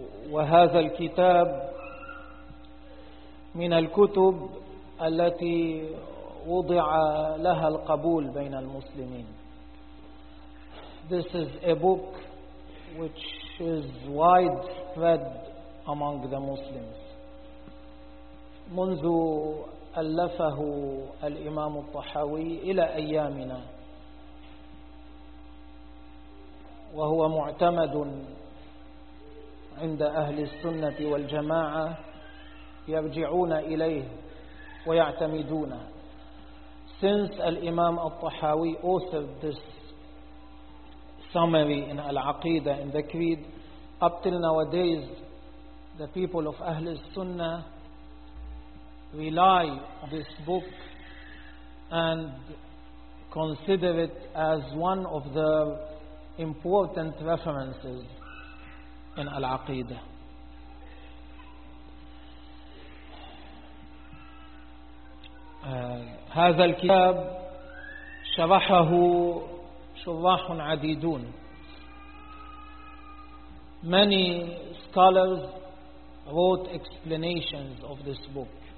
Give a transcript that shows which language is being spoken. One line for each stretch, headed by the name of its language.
Arabic: وهذا الكتاب من الكتب التي وضع لها القبول بين المسلمين.
English: This is a book which is widespread among the Muslims.
Arabic: منذ ألفه الإمام الطحاوي إلى أيامنا وهو معتمد عند أهل السنة والجماعة، يرجعون إليه ويعتمدونه.
English: Since الإمام الطحاوي authored this summary in Al-Aqida, in the Creed, up till nowadays the people of أهل السنة rely on this book and consider it as one of the important references in Al-Aqida.
Arabic: هذا الكتاب شرحه شراح عديدون.
English: Many scholars wrote explanations of this book.